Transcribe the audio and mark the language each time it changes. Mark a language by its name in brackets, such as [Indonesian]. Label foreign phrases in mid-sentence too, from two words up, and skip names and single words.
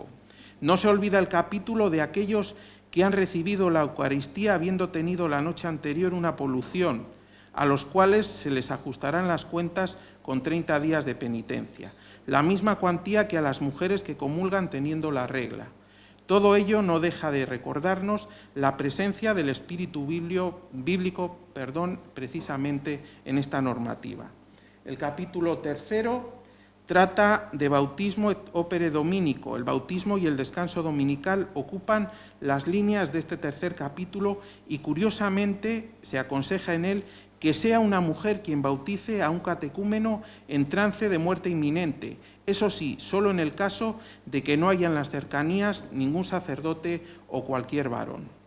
[Spanish] No se olvida el capítulo de aquellos que han recibido la Eucaristía habiendo tenido la noche anterior una polución, a los cuales se les ajustarán las cuentas con 30 días de penitencia, la misma cuantía que a las mujeres que comulgan teniendo la regla. Todo ello no deja de recordarnos la presencia del espíritu bíblico, precisamente en esta normativa. El capítulo 3 trata de bautismo et opere dominico. El bautismo y el descanso dominical ocupan las líneas de este tercer capítulo y, curiosamente, se aconseja en él que sea una mujer quien bautice a un catecúmeno en trance de muerte inminente. Eso sí, solo en el caso de que no haya en las cercanías ningún sacerdote o cualquier varón.